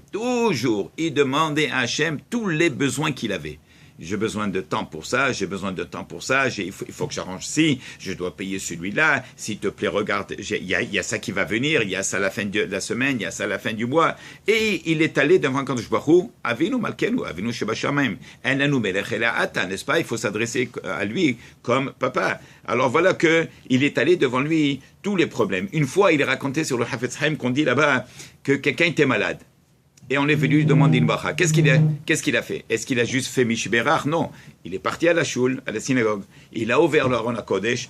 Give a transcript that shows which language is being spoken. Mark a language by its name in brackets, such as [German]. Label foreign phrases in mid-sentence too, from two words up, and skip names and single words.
[French] Toujours. Il demandait à Hachem tous les besoins qu'il avait. J'ai besoin de temps pour ça, j'ai besoin de temps pour ça, il faut que j'arrange ci, je dois payer celui-là, s'il te plaît, regarde, il y a ça qui va venir, il y a ça à la fin de la semaine, il y a ça à la fin du mois. Et il est allé devant [Hebrew] קדוש ברוך הוא, אבינו מלכנו, אבינו שבשמים, עננו מלך אל האתה, [French] n'est-ce pas? Il faut s'adresser à lui comme papa. Alors voilà qu'il est allé devant lui tous les problèmes. Une fois, il est raconté sur le Chafetz Chaim qu'on dit là-bas que quelqu'un était malade. Et on est venu lui demander une bracha. Qu'est-ce qu'il a fait? Est-ce qu'il a juste fait Mishberach? Non. Il est parti à la shul, à la synagogue. Il a ouvert le [Hebrew] ארון הקודש.